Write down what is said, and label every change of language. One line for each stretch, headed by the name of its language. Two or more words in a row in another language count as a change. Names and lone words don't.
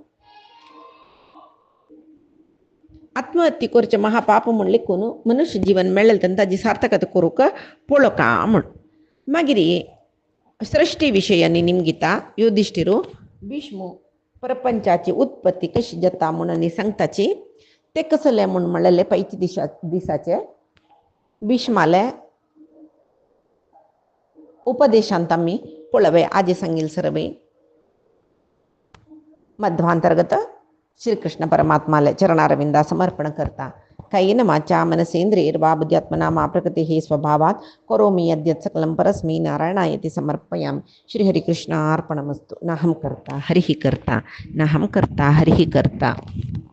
Konkani: आत्महत्या करचें महापाप म्हूण लेखून मनुष्य जीवन मेळ्ळें तेन्ना ताजी सार्थकता करूंक पळोवका म्हूण मागीर सृश्टी विशयांनी निमगिता युधिष्ठिरू भीष्म प्रपंचाची उत्पत्ती कशी जाता म्हणून सांगताची ते कसले म्हूण म्हणलेले पैकी दिसाचे भीष्माले उपदेशांत आमी पळोवया आजी सांगिल सरवे मध्वांतर्गत श्रीकृष्ण परमात्माले चरणारविंदा समर्पण करता
Sanskrit: कायेन वाचा मनसेन्द्रियैर्वा बुद्ध्यात्मना मा प्रकृतिः स्वभावात् करोमि यद्यत् सकलं परस्मै नारायणायति समर्पयामि श्रीहरिकृष्णार्पणमस्तु नाहं कर्ता हरिः कर्ता नाहं कर्ता हरिः कर्ता.